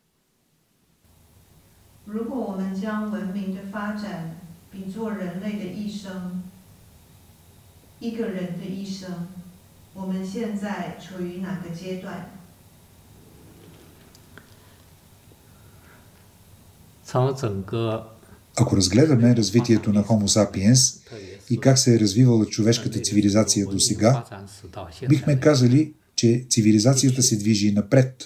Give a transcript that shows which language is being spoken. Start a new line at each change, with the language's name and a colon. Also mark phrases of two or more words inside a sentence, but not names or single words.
Chinese: 如果我们将文明的发展比作人类的一生，一个人的一生，我们现在处于哪个阶段？
Bulgarian: Ако разгледаме развитието на Homo sapiens и как се е развивала човешката цивилизация до сега, бихме казали, че цивилизацията се движи напред.